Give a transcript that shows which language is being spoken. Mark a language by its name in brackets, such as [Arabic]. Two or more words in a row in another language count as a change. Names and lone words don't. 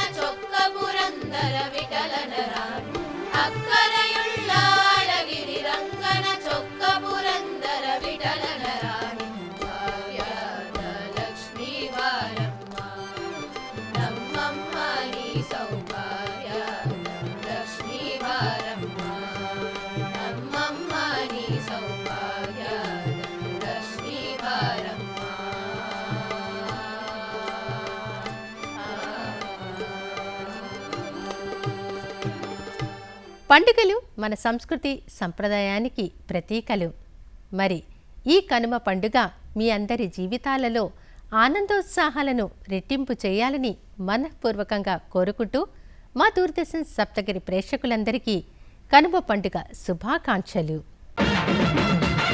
[Kannada] ಚೊಕ್ಕ ಪುರಂದರ ವಿಠಲನ ರಾಣಿ ಅಕ್ಕರೆಯುಳ್ಳ ಅಳಗಿರಿ ರಂಗನ ಚೊಕ್ಕ ಪುರಂದರ ವಿಠಲನ ರಾಣಿ ಭಾಗ್ಯದ ಲಕ್ಷ್ಮೀ ಬಾರಮ್ಮ ನಮ್ಮಮ್ಮ ನೀ ಸೌಭಾಗ್ಯದ ಲಕ್ಷ್ಮೀ ಬಾರಮ್ಮ ನಮ್ಮಮ್ಮ ನೀ ಸೌಭಾಗ್ಯದ ಲಕ್ಷ್ಮೀ ಬಾರಮ್ಮ [Telugu] పండుగలు మన సంస్కృతి సంప్రదాయానికి ప్రతీకలు. మరి ఈ కనుమ పండుగ మీ అందరి జీవితాలలో ఆనందోత్సాహాలను రెట్టింపు చేయాలని మనఃపూర్వకంగా కోరుకుంటూ మా దూరదర్శన్ సప్తగిరి ప్రేక్షకులందరికీ కనుమ పండుగ శుభాకాంక్షలు.